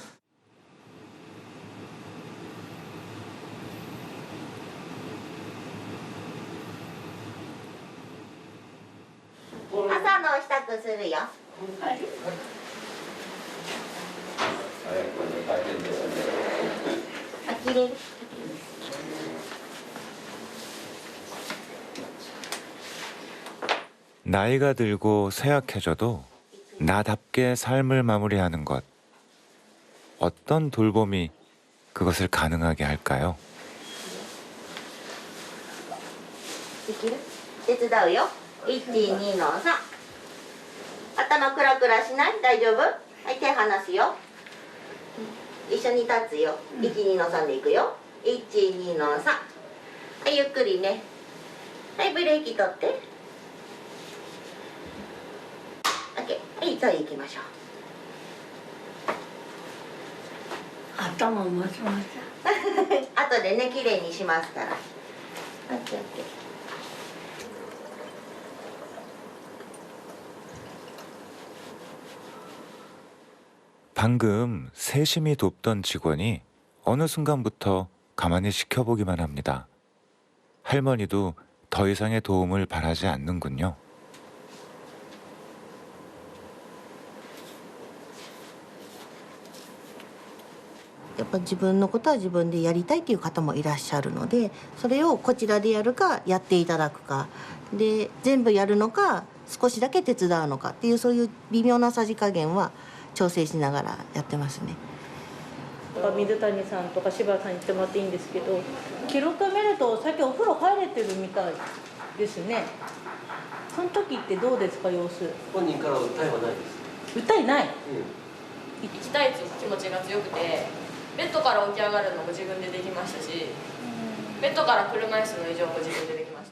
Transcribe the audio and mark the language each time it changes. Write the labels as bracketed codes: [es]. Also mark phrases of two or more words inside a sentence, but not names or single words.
[ja] 朝の支度するよ。呆れる。 [ko] 나이가 들고 쇠약해져도 나답게 삶을 마무리하는 것. 어떤 돌봄이 그것을 가능하게 할까요? [ja] できる？手伝うよ。1、2の3。頭クラクラしない？大丈夫？はい、手離すよ。一緒に立つよ。1、2の3でいくよ。1、2の3。はい、ゆっくりね。はい、ブレーキ取って。OK。はい、次行きましょう。頭持ちました。後でね、綺麗にしますから。OK、OK。 [ko] 방금 세심히 돕던 직원이 어느 순간부터 가만히 지켜보기만 합니다. 할머니도 더 이상의 도움을 바라지 않는군요. [ja] ぱ自分のことは自分でやりたいという方もいらっしゃるので、それをこちらでやるかやっていただくかで、全部やるのか少しだけ手伝うのかっていう、そういう微妙なさじ加減は調整しながらやってますね。水谷さんとか柴田さんに言ってもらっていいんですけど、記録見ると最近お風呂入れてるみたいですね。その時ってどうですか、様子。本人から訴えはないです。訴えない、行きたい気持ちが強くて、ベッドから起き上がるのも自分でできましたし、ベッドから車椅子の移動も自分でできました。